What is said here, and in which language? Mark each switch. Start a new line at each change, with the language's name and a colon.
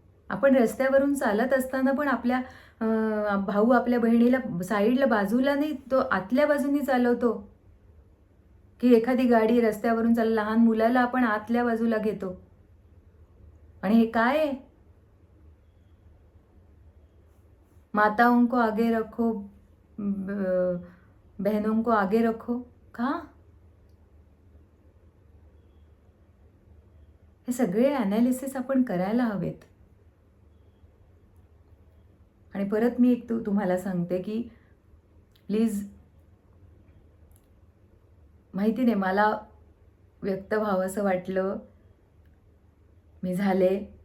Marathi: आपण रस्त्यावरून चालत असताना पण आपल्या भाऊ आपल्या बहिणीला साईडला, बाजूला नाही, तो आतल्या बाजूनी चालवतो. की एखादी गाडी रस्त्यावरून लहान मुलाला आपण आतल्या बाजूला घेतो. आणि हे काय आहे?
Hindi: माताओं को आगे रखो, बहनों को आगे रखो.
Marathi: का? हे सगळे ॲनालिसिस आपण करायला हवेत. आणि परत मी तुम्हाला सांगते की प्लीज, माहिती नाही, मला व्यक्त व्हावंसं वाटलं, मी झाले.